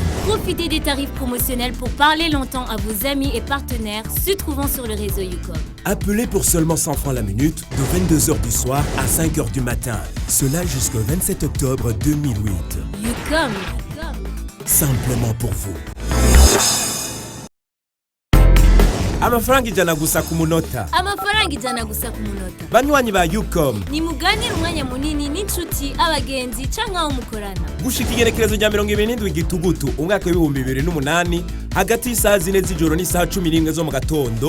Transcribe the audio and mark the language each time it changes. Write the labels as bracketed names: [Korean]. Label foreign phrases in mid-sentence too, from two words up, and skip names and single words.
[French] Profitez des tarifs promotionnels pour parler longtemps à vos amis et partenaires se trouvant sur le réseau Ucom. Appelez pour seulement 100 francs la minute de 22h du soir à 5h du matin. Cela jusqu'au 27 octobre 2008. Ucom. Simplement pour vous. [Rundi] Amafaranga ijana gusa ku munota. Amafaranga ijana gusa ku munota. Banywanyi ba Ucom. Nimuganire umwanya munini n'inshuti abagenzi canke aho mukorana. Gushika igenekerezo rya 27 Gitugutu umwaka wa 2008 hagati y'isaha 4 z'ijoro n'isaha 11 zo mu gatondo.